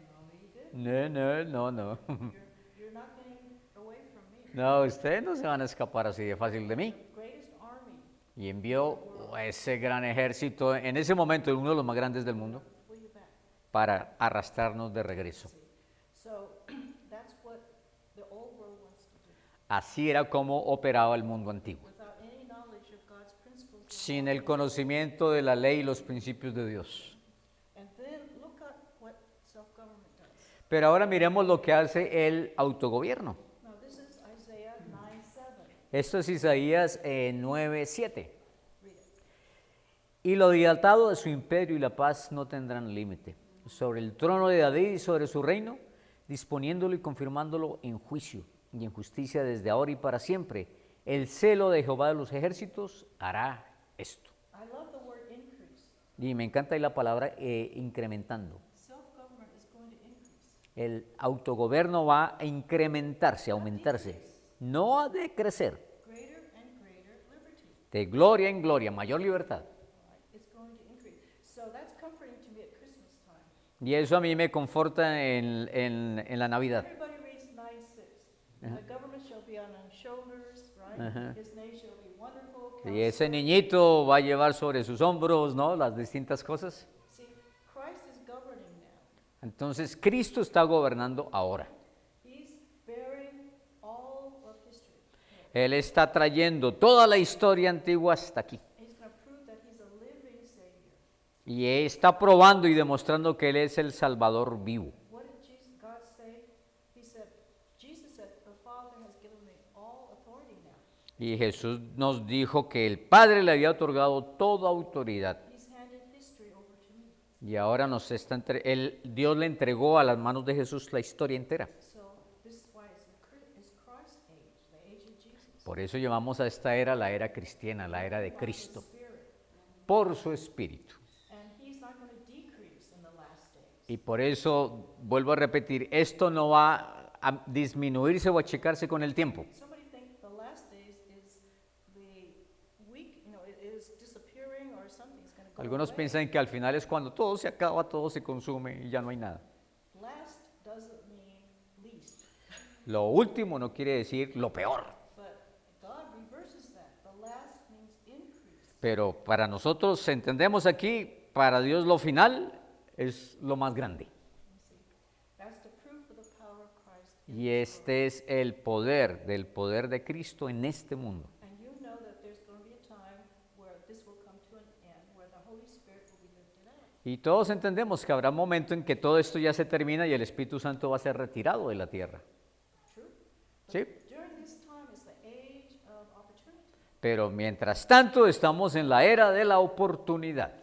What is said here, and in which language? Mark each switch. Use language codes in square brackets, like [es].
[en] no, you did. [es] No. [en] You're not getting away from me. [es] No, ustedes no se van a escapar así de fácil de mí. [en] The greatest army [es] Y envió a ese gran ejército, en ese momento uno de los más grandes del mundo, [en] pull you back. [es] para arrastrarnos de regreso. [en] So that's what the old world wants to do. [es] Así era como operaba el mundo antiguo, [en] without any knowledge of God's principles. [es] sin el conocimiento de la ley y los principios de Dios. [en] And then look at what self-government does. [es] Pero ahora miremos lo que hace el autogobierno. [en] Now this is Isaiah 9:7. [es] Esto es Isaías 9:7. [en] Read it. [es] Y lo dilatado de su imperio y la paz no tendrán límite. Sobre el trono de David y sobre su reino, disponiéndolo y confirmándolo en juicio y en justicia desde ahora y para siempre. El celo de Jehová de los ejércitos hará esto. [en] I love the word increase. [es] Y me encanta ahí la palabra incrementando. [en] Self-government is going to increase. [es] El autogobierno va a incrementarse, a aumentarse, no a decrecer. [en] Greater and greater liberty. [es] De gloria en gloria, mayor libertad. [en] Right? It's going to increase. So that's comforting to me at Christmas time. [es] Y eso a mí me conforta en la Navidad. [en] Everybody reads 9:6. The government shall be on his shoulders, right? His name shall be wonderful. [es] Y ese niñito va a llevar sobre sus hombros, ¿no?, las distintas cosas. [en] See, Christ is governing now. [es] Entonces Cristo está gobernando ahora. [en] He's bearing all of history. [es] Él está trayendo toda la historia antigua hasta aquí. [en] He's going to prove that he's a living Savior. [es] Y está probando y demostrando que Él es el Salvador vivo. [en] What did God say? He said, Jesus said, the Father has given me all authority now. [es] Y Jesús nos dijo que el Padre le había otorgado toda autoridad. [en] He's handed history over to me. [es] Y ahora Dios le entregó a las manos de Jesús la historia entera. [en] So this is why it's Christ's age, the age of Jesus. [es] Por eso llamamos a esta era la era cristiana, la era de [en] By [es] Cristo, [en] His Spirit. [es] por su Espíritu. [en] And he's not going to decrease in the last days. [es] Y por eso, vuelvo a repetir, esto no va a disminuirse o achicarse con el tiempo. [en] Somebody think the last days is the weak, it is disappearing or something's going to go [es] Algunos [en] away. [es] piensan que al final es cuando todo se acaba, todo se consume y ya no hay nada. [en] Last doesn't mean least, [es] Lo último no quiere decir lo peor, [en] but God reverses that. The last means increase. [es] pero para nosotros entendemos aquí, para Dios lo final es lo más grande. [en] You see, that's the proof of the power of Christ. [es] Y este es el poder de Cristo en este mundo. [en] And you know that there's going to be a time where this will come to an end, where the Holy Spirit will be lifted up. [es] Y todos entendemos que habrá un momento en que todo esto ya se termina y el Espíritu Santo va a ser retirado de la tierra. [en] True? [es] ¿Sí? [en] During this time is the age of opportunity. [es] Pero mientras tanto estamos en la era de la oportunidad.